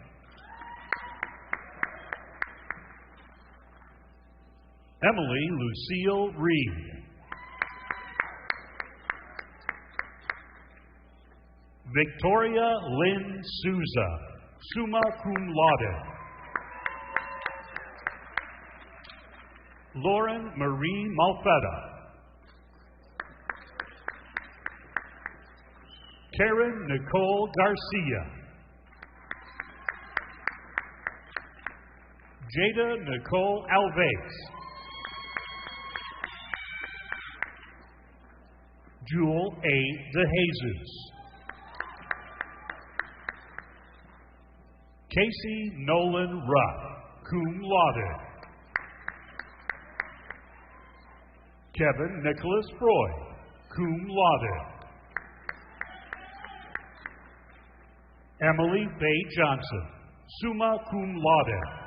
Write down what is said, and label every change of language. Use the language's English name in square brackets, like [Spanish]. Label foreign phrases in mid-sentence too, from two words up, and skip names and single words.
[English] Emily Lucille Reed. Victoria Lynn Souza, [Latin] summa cum laude. [English] Lauren Marie Malfetta. Karen Nicole Garcia. Jada Nicole Alves. Jewel A. DeJesus. Casey Nolan Ruff, [Latin] cum laude. [English] Kevin Nicholas Freud, [Latin] cum laude. [English] Emily Faye Johnson, [Latin] summa cum laude.